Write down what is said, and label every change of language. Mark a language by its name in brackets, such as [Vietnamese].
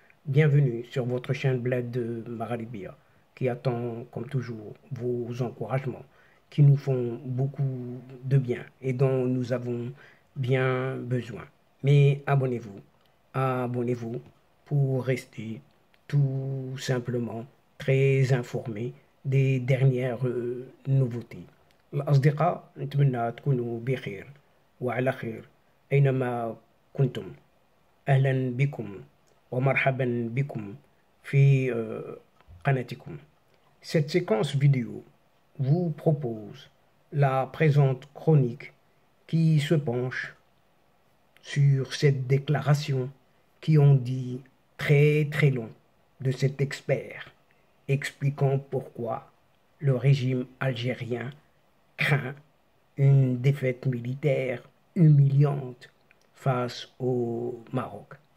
[French] Bienvenue sur votre chaîne Bled de Maralibia, qui attend, comme toujours, vos encouragements, qui nous font beaucoup de bien et dont nous avons bien besoin. Mais abonnez-vous pour rester tout simplement très informé des dernières nouveautés. [Arabic] الأصدقاء نتمنى تكونوا بخير وعلى خير أينما كنتم. أهلا بكم ومرحبا بكم في قناتكم. [French] Cette séquence vidéo vous propose la présente chronique qui se penche sur cette déclaration qui en dit très très long de cet expert, expliquant pourquoi le régime algérien craint une défaite militaire humiliante face au Maroc.